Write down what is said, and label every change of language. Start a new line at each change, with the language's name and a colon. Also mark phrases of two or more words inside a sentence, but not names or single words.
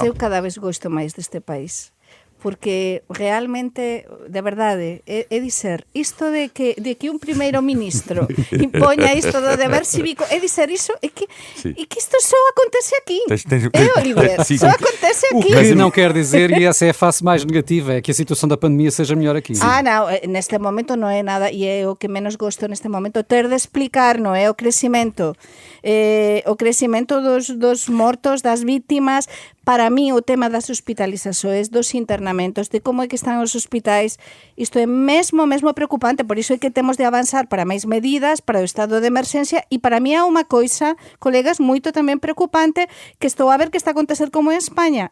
Galician: Mas eu cada vez gosto máis deste país. Porque realmente, de verdade, é dizer, isto de que un primeiro ministro impoña isto do deber cívico, é dizer, iso é que isto só acontece aquí. Oliver, só acontece
Portuguese: O
Galician: aquí.
Portuguese: que não quer dizer, e essa é a face mais negativa, é que a situação da pandemia seja melhor aqui.
Galician: Non, neste momento non é nada, e é o que menos gosto neste momento, ter de explicar, non é o crecimento dos mortos, das vítimas. Para mí o tema das hospitalizações, dos internamentos, de como é que están os hospitais, isto é mesmo preocupante, por iso é que temos de avanzar para máis medidas, para o estado de emerxencia, e para mí é unha coisa, colegas, moito tamén preocupante, que estou a ver que está a acontecer como en España.